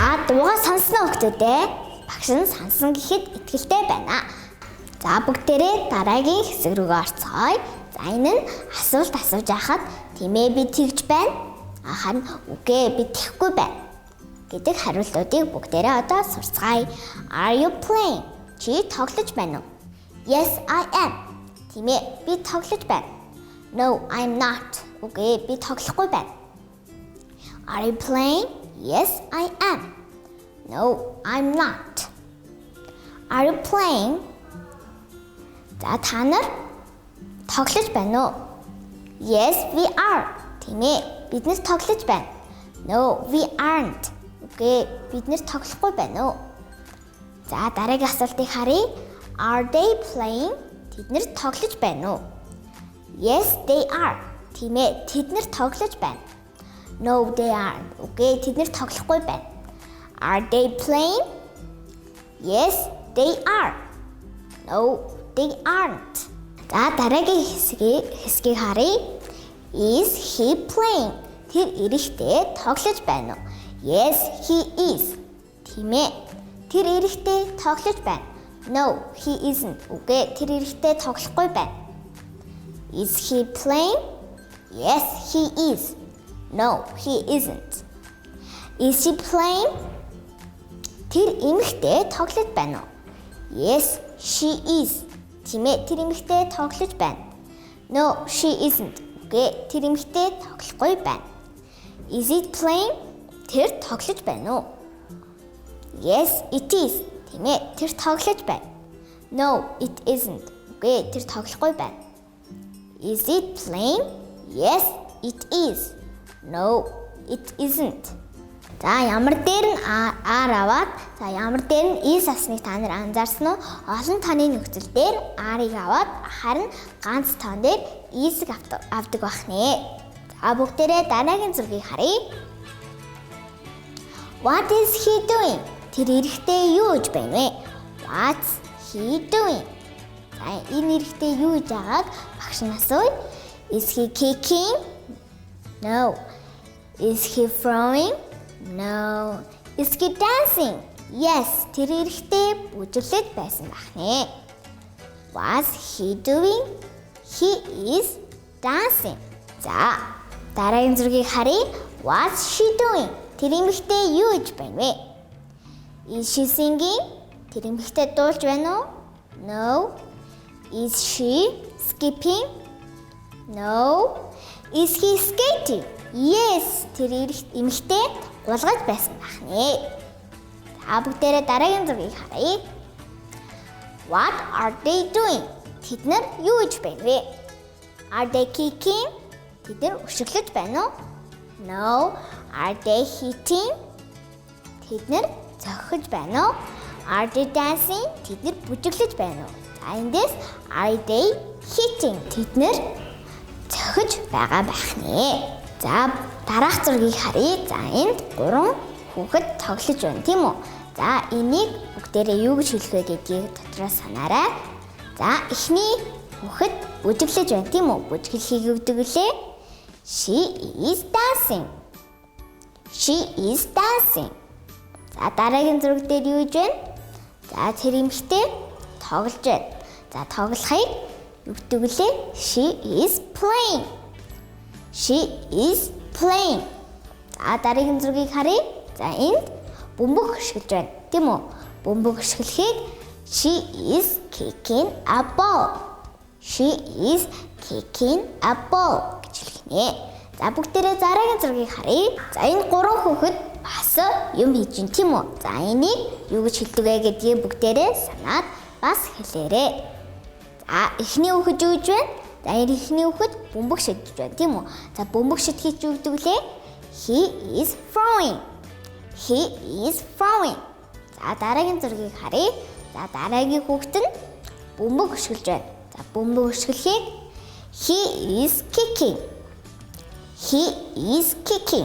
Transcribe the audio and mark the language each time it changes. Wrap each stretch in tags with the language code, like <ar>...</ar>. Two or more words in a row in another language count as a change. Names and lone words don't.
<mn>дуугаа сонсноо хүүхдүүдээ? Багш нь сонсон гэхэд итгэлтэй байна. За бүгдээрээ дараагийн хэсэг рүү орцгоё. За энэ нь асуулт асууж байхад тийм ээ би тэгж байна. Харин үгүй би тэхгүй байна гэдэг хариултуудыг бүгдээрээ одоо сурцгаая.</mn> <en>Are you playing?</en> <mn>Чи тоглож байна уу?</mn> <en>Yes, I am.</en> <mn>Тийм ээ би тоглож байна.</mn> <en>No, I'm not.</en> <mn>Үгүй би тоглохгүй байна.</mn> <en>Are you playing? Yes, I am. No, I'm not. Are you playing?</en> <mn>За та нар тоглож байна уу?</mn> <en>Yes, we are.</en> <mn>Тийм ээ бид нэр тоглож байна.</mn> <en>No, we aren't.</en> <mn>Үгүй бид нэр тоглохгүй байна уу? За дараагийн асуултыг харъя.</mn> <en>Are they playing?</en> <mn>Тэд нэр тоглож байна уу?</mn> <en>Yes, they are.</en> <mn>Тийм ээ тэд нэр тоглож байна.</mn> <en>No, they aren't.</en> <mn>Үгүй тэд нэр тоглохгүй байна.</mn> <en>Are they playing? Yes, they are. No, they aren't.</en> <mn>За дараагийн хэсгийг харъя.</mn> <en>Is he playing?</en> <mn>Тэр эрэхтэй тоглож байна уу?</mn> <en>Yes, he is.</en> <mn>Тийм ээ. Тэр эрэхтэй тоглож байна.</mn> <en>No, he isn't.</en> <mn>Үгүй тэр эрэхтэй тоглохгүй байна.</mn> <en>Is he playing? Yes, he is. No, he isn't. Is she playing?</en> <mn>Тэр эмэгтэй тоглож байна уу?</mn> <en>Yes, she is.</en> <mn>Тийм ээ тэр эмэгтэй тоглож байна.</mn> <en>No, she isn't.</en> <mn>Үгүй тэр эмэгтэй тоглохгүй байна.</mn> <en>Is it playing?</en> <mn>Тэр тоглож байна уу?</mn> <en>Yes, it is.</en> <mn>Тийм ээ тэр тоглож байна.</mn> <en>No, it isn't.</en> <mn>Үгүй тэр тоглохгүй байна.</mn> <en>Is it playing? Yes, it is. No, it isn't.</en> <mn>За ямар дээр нь R аваад за ямар дээр нь is асныг та нар анзаарсан уу? Олон тооны нөхцөл дээр R-ыг аваад харин ганц тоон дээр is-г авдаг байх нэ. За бүгдээрээ дараагийн зургийг харъя.</mn> <en>What is he doing?</en> <mn>Тэр эрэхтэй юу гэж байна вэ?</mn> <en>What's he doing?</en> <mn>За энэ эрэхтэй юу гэж байгааг багш нь асууя.</mn> <en>Is he kicking? No. Is he throwing? No. Is he dancing? Yes.</en> <mn>Тэр эрэхтэй бүжиглэж байсан байх нэ.</mn> <en>What's he doing? He is dancing.</en> <mn>За дараагийн зургийг харъя.</mn> <en>What's she doing?</en> <mn>Тэр эмэгтэй юу гэж байна вэ?</mn> <en>Is she singing?</en> <mn>Тэр эмэгтэй дуулж байна уу?</mn> <en>No. Is she skipping? No. Is he skating? Yes.</en> <mn>Тэр эмэгтэй гулгаж байсан байх нэ. За бүгдээрээ дараагийн зургийг харъя.</mn> <en>What are they doing?</en> <mn>Тэд нар юу гэж байна вэ?</mn> <en>Are they kicking?</en> <mn>Тэд нар өшөглөж байна уу?</mn> <en>No. Are they hitting?</en> <mn>Тэд нар зохиж байна уу?</mn> <en>Are they dancing?</en> <mn>Тэд нар бүжиглэж байна уу? За эндээс</mn> <en>are they hitting?</en> <mn>Тэд нар зохиж байгаа байх нэ. За дараах зургийг харъя. За энд 3 хүүхэд тоглож байна тийм үү? За энийг бүгдээрээ юу гэж хэлэх вэ гэдгийг дотроос санаарай. За эхний хүүхэд бүжиглэж байна тийм үү? Бүжиглэхийг юу гэдэг вүлээ?</mn> <en>She is dancing. She is dancing.</en> <mn>За дараагийн зураг дээр юу гэж байна? За тэр эмэгтэй тоглож байна. За тоглохыг юу гэдэг вүлээ?</mn> <en>She is playing. She is playing.</en> <mn>За дараагийн зургийг харъя. За энд бөмбөг хөшгөлж байна. Тийм үү? Бөмбөг хөшгөлөхийг</mn> <en>she is kicking a ball. She is kicking a ball</en> <mn>гэж хэлэх нэ. За бүгдээрээ дараагийн зургийг харъя. За энэ 3 хүүхэд бас юм хийж байна тийм үү? За энийг юу гэж хэлдэг вэ гэдгийг бүгдээрээ санаад бас хэлээрэй. За эхний хүүхэд юу гэж байна? За эхний хүүхэд бөмбөг шидэж байна тийм үү? За бөмбөг шидэхийг юу гэдэг вэ?</mn> <en>He is throwing. He is throwing.</en> <mn>За дараагийн зургийг харъя. За дараагийн хүүхэд нь бөмбөг хөшгөлж байна. За бөмбөг хөшгөлөхийг</mn> <en>he is kicking. He is kicking.</en>